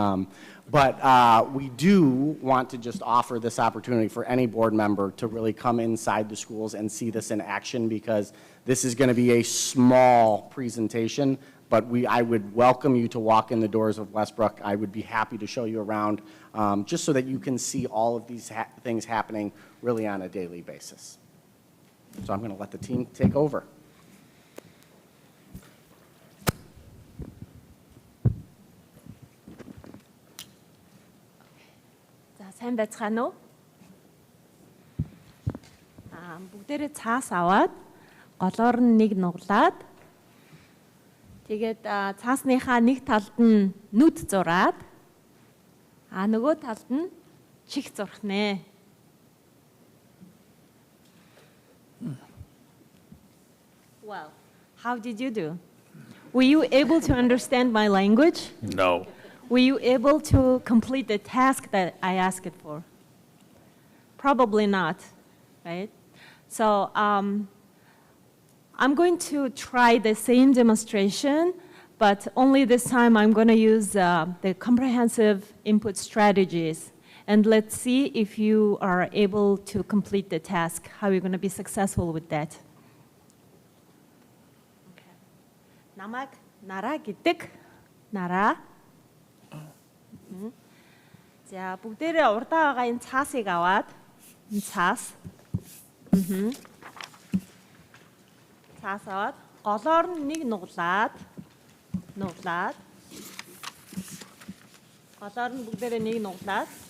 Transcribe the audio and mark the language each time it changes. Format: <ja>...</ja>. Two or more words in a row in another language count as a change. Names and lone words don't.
<en>But we do want to just offer this opportunity for any board member to really come inside the schools and see this in action, because this is going to be a small presentation, but I would welcome you to walk in the doors of Westbrook. I would be happy to show you around just so that you can see all of these things happening really on a daily basis. So I'm going to let the team take over.</en> <mn>Сайн байцгаана уу? Бүгдээрээ цаас аваад голоор нь нэг нуглаад тэгээд цаасныхаа нэг талд нь нүд зураад нөгөө талд нь чих зурх нэ.</mn> <en>Well, how did you do? Were you able to understand my language? No. Were you able to complete the task that I asked for? Probably not, right? So I'm going to try the same demonstration, but only this time I'm going to use the comprehensive input strategies. And let's see if you are able to complete the task, how you're going to be successful with that.</en> <ko>남악 나라 гэдэг 나라.</ko> <mn>자, бүгдээрээ урдаа байгаа энэ цаасыг аваад энэ цаас. Цаас аваад голоор нь нэг нуглаад голоор нь бүгдээрээ нэг нуглаад.</mn>